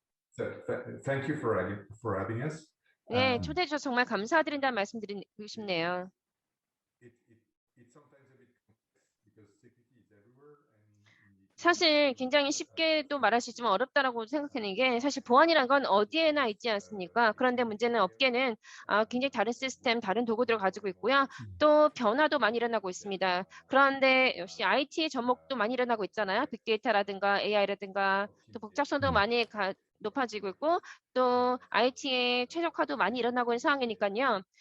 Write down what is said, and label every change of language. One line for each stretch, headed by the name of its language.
English: So thank you for having us.
Korean: 네, 초대해 주셔서 정말 감사드린다는 말씀 드리고 싶네요.
English: It's sometimes a bit complex because security is everywhere and
Korean: 사실 굉장히 쉽게도 말할 수 있지만 어렵다라고 생각하는 게 사실 보안이란 건 어디에나 있지 않습니까? 그런데 문제는 업계는 굉장히 다른 시스템, 다른 도구들을 가지고 있고요. 또 변화도 많이 일어나고 있습니다. 그런데 역시 IT의 접목도 많이 일어나고 있잖아요. 빅데이터라든가 AI라든가 또 복잡성도 많이 높아지고 있고 또 IT의 최적화도 많이 일어나고 있는 상황이니까요.